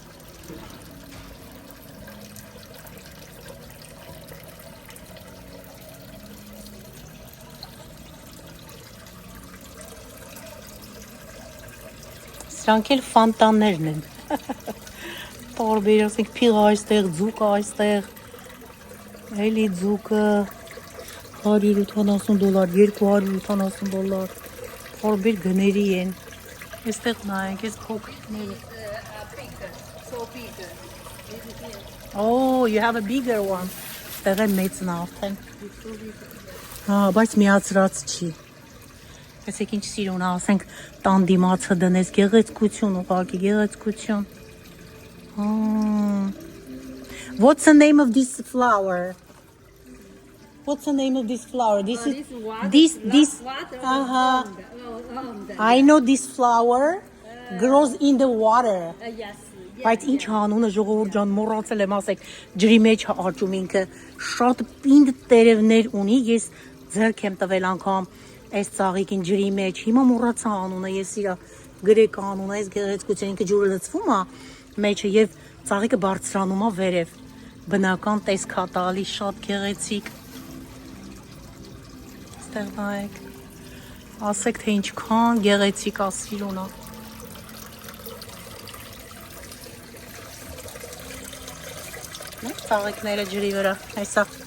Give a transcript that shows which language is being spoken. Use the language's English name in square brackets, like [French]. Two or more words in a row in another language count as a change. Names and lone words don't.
[Armenian] Սրանք էլ ֆանտաններն են տարբեր ասենք փիղ այստեղ, ձուկ այստեղ էլի ձուկը $170, $270 տարբեր գների են այստեղ նայենք այս փոքրիկները [English] So big. This is here. Oh, you have a bigger one. [Armenian] Այստեղ է մեծն է արդեն [English] It's so big. [Armenian] Հա, բայց միացրած չի Այսեք ինչ սիրուն ասենք տան դիմացը դնես գեղեցկություն ուղղակի գեղեցկություն [English] What's the name of this flower? [Armenian] What's the name of this flower? This is water. this Water. uh-huh. [English] I know this flower grows in the water. Yes. [Armenian] Բայց ինչ անունը ժողովուրդ ջան մոռացել եմ ասեք ջրի մեջ աճում ինքը շատ պինդ տերևներ ունի ես ձեռք եմ տվել անգամ այս ծաղիկին ջրի մեջ հիմա մոռացա անունը ես իրա գրեք անունը այս գեղեցկություն ինքը ջուրը լցվում է մեջը եւ ծաղիկը բարձրանում է վերև բնական տեսք է տալի շատ գեղեցիկ Ստեղ նայեք ասեք թե ինչքան գեղեցիկ է սիրուն է Ծաղիկները ջրի վրա, այսա